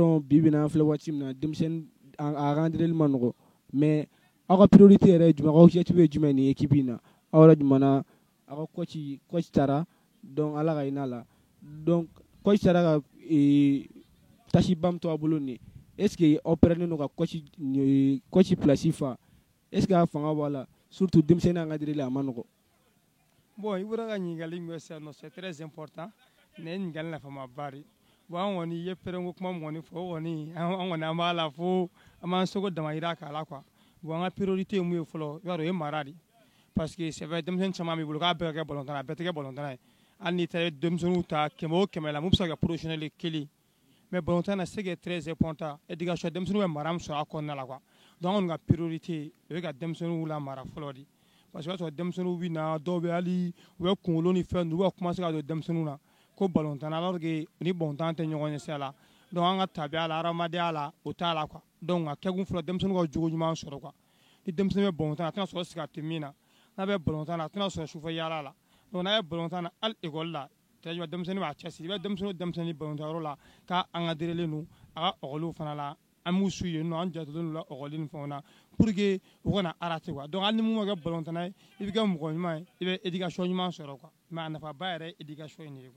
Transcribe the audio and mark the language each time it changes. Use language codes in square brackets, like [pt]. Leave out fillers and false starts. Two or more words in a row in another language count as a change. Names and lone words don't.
[bm] dɔn bi bi in na an filɛ waati min na denmisɛnnin a rentreli ma nɔgɔ mais aw ka priorité yɛrɛ ye jumɛn aw ka objectif ye jumɛn nin équipe in na aw yɛrɛ jumɛn na aw ka coach taara donc ala ka hinɛ a la donc coach taara ka tâche ba min to a bolo nin [fr] est ce que [bm] aw pɛrɛnnen don ka coach place fa [fr] est ce que [bm] a fanga b'a la surtout denmisɛnnin an ka dirili a ma nɔgɔ. bon i bɔra ka ɲininkali min kɛ sisan nɔ [fr] c'est très important [bm] ne ye ɲininkali nafamaba de bon an kɔni i ye pɛrɛnko kuma min kɔni fɔ o kɔni an kɔni an b'a la fo an b'an seko damayira k'a la quoi bon an ka priorité ye mun ye fɔlɔ i b'a dɔn o ye mara de [fr] parce que c'est vrai [bm] denmisɛnnin caman b'i bolo k'a bɛɛ ka kɛ balontan a bɛɛ tɛ kɛ balontan ye hali n'i taara denmisɛnninw ta 100 o 100 la mun bɛ se ka kɛ professionnel ye kelen mais balontan na [fr] c'est que très important [bm] éducation denmisɛnninw bɛ mara min sɔrɔ a kɔnɔna la quoi donc an kɔni ka priorité o ye ka denmisɛnninw lamara fɔlɔ de [fr] parce que [bm] o y'a sɔrɔ denmisɛnninw bɛ na dɔw bɛ hali u bɛ kunkolo ni fɛn ninnu u bɛ commencer ka don denmisɛnninw na ko balontan alors que ni balontan tɛ ɲɔgɔn ɲɛ sira la donc an ka tabiya la hadamadenya la o t'a la quoi donc a kɛkun fɔlɔ denmisɛnninw ka jogo ɲuman sɔrɔ quoi ni denmisɛnnin bɛ balontan na a tɛna sɔrɔ sigati min na n'a bɛ balontan na a tɛna sɔrɔ sufɛ yaala la donc n'a ye balontan na hali ekɔli la denmisɛnnin b'a cɛsiri i bɛ denmisɛnnin balontanyɔrɔ la k'a engadrelen don a ka ɔkɔliw fana la an b'u su yen nɔ an jatelen la ɔkɔli ni fɛnw na [fr] pour que [bm] u kana arrêter quoi donc hali ni mun ma kɛ balontanna ye i bɛ kɛ mɔgɔ ɲuman ye i bɛ éducation ɲuman sɔrɔ quoi mais a nafaba yɛrɛ ye éducation in de ye quoi.